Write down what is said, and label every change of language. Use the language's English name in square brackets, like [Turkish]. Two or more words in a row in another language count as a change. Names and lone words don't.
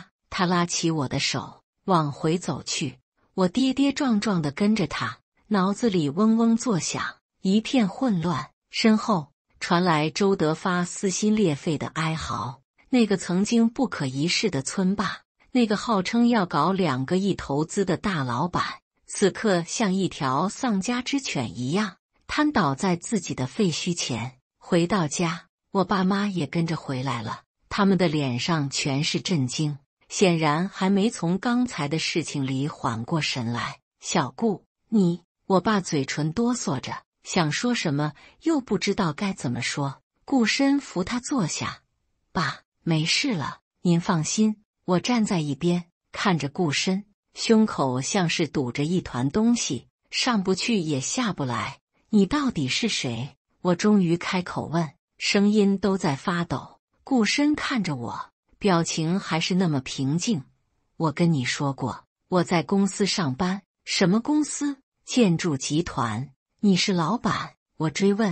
[Chinese] 他拉起我的手往回走去，我跌跌撞撞地跟着他，腦子裡嗡嗡作響，一片混亂。身後傳來周德發撕心裂肺的哀嚎。那個曾經不可一世的村霸，那個號稱要搞2個億投資的大老闆，此刻像一條喪家之犬一樣癱倒在自己的廢墟前。回到家，我爸媽也跟着回來了，他們的臉上全是震驚，顯然還沒從剛才的事情裡緩過神來。小顧，你……我爸嘴唇哆嗦着，想說什麼又不知道該怎麼說。顧深扶他坐下，爸，沒事了，您放心。我站在一邊看着顧深，胸口像是堵着一團東西，上不去也下不來。你到底是誰？我終於開口問，聲音都在發抖。顧深看着我，表情還是那麼平靜。我跟你說過，我在公司上班。什麼公司？建築集團。你是老闆？我追問。